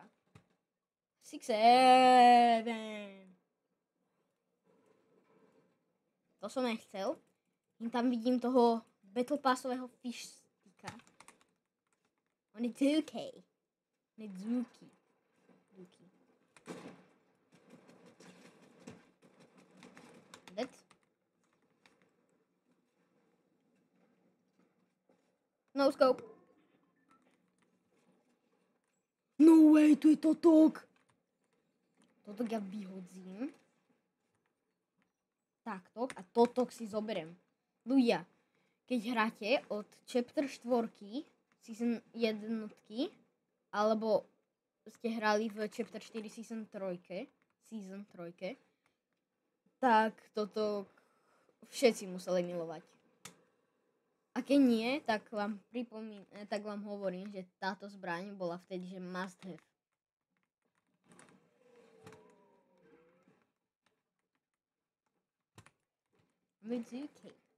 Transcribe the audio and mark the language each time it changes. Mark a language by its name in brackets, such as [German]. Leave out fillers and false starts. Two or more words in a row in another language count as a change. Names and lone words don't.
[Slovak] 6, 7. To som nechcel. Tam vidím toho Battle Passového fish sticka. On je Zuki. On je Zuki. [English] Dead. No scope. No way, [Slovak] tu je Totok. Totok ja vyhodzím. Takto a Totok si zoberiem. Ľudia, keď hráte od [English] chapter 4 season 1 [Slovak] alebo ste hrali v [English] chapter 4 season 3, [Slovak] tak toto všetci museli milovať. A keď nie, tak vám hovorím, že táto zbraň bola vtedy, že [English] must have. [Slovak] Mizuki.